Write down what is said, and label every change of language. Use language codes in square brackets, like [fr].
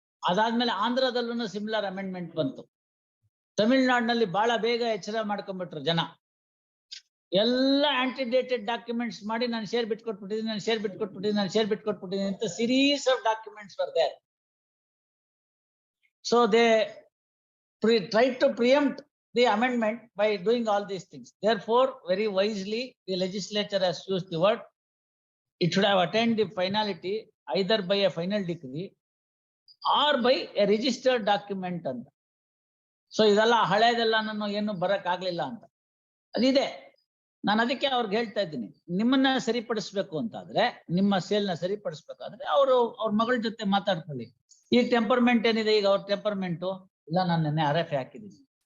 [kn] ಅದಾದ್ಮೇಲೆ ಆಂಧ್ರದಲ್ಲೂ similar amendment ಬಂತು. ತಮಿಳ್ನಾಡಿನಲ್ಲಿ ಬಹಳ ಬೇಗ ಎಚ್ಚರ ಮಾಡ್ಕೊಂಡ್ಬಿಟ್ರು ಜನ. ಎಲ್ಲ ಆಂಟಿಡೇಟೆಡ್ ಡಾಕ್ಯುಮೆಂಟ್ಸ್ ಮಾಡಿ ನಾನು ಶೇರ್ ಬಿಟ್ಕೊಟ್ಬಿಟ್ಟಿದ್ದೀನಿ, ನಾನು ಶೇರ್ ಬಿಟ್ಕೊಟ್ಬಿಟ್ಟಿದ್ದೀನಿ, ನಾನು ಶೇರ್ ಬಿಟ್ಕೊಟ್ಬಿಟ್ಟಿದ್ದೀನಿ ಅಂತ [en] Series of documents were there. So they tried to preempt the amendment by doing all these things. Therefore, very wisely, the legislature has used the word. It should have attained the finality either by a final decree or by a registered document ಅಂತ. [kn] So ಇದೆಲ್ಲ ಹಳೇದೆಲ್ಲ ನಾನು ಏನು ಬರಕ್ ಆಗ್ಲಿಲ್ಲ ಅಂತ ಅದಿದೆ. ನಾನು ಅದಕ್ಕೆ ಅವ್ರಿಗೆ ಹೇಳ್ತಾ ಇದ್ದೀನಿ, ನಿಮ್ಮನ್ನ ಸರಿಪಡಿಸ್ಬೇಕು ಅಂತಾದ್ರೆ, ನಿಮ್ಮ ಸೇಲ್ನ ಸರಿಪಡಿಸ್ಬೇಕಾದ್ರೆ ಅವ್ರ ಮಗಳ ಜೊತೆ ಮಾತಾಡ್ಕೊಳ್ಳಿ. ಈಗ ಟೆಂಪರ್ಮೆಂಟ್ ಏನಿದೆ, ಈಗ ಅವ್ರ ಟೆಂಪರ್ಮೆಂಟು ಇಲ್ಲ, ನಾನು ನೆನ್ನೆ RFA ಹಾಕಿದ್ದೀನಿ.